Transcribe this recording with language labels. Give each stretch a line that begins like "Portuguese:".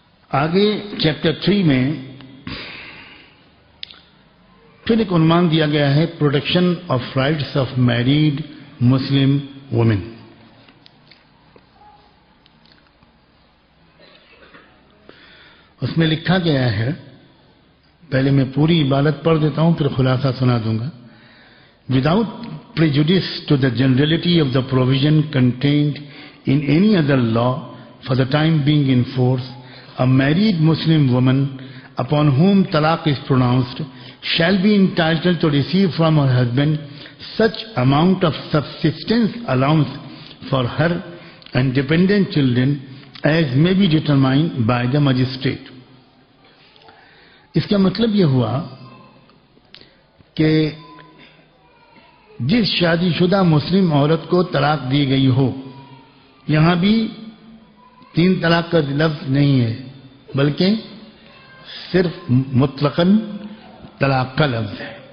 Urdu: آگے چیپٹر 3 میں پھر ایک عنوان دیا گیا ہے،
English: Protection of rights of married Muslim women.
Urdu: اس میں لکھا گیا ہے، پہلے میں پوری عبارت پڑھ دیتا ہوں پھر خلاصہ سنا دوں گا.
English: Without prejudice to the generality of the provision contained in any other law for the time being in force, a married Muslim woman upon whom talaq is pronounced shall be entitled to receive from her husband such amount of subsistence allowance for her and dependent children as may be determined by the magistrate.
Urdu: اس کا مطلب یہ ہوا کہ جس شادی شدہ مسلم عورت کو طلاق دی گئی ہو، یہاں بھی 3 طلاق کا لفظ نہیں ہے بلکہ صرف مطلقاً طلاق کا لفظ ہے.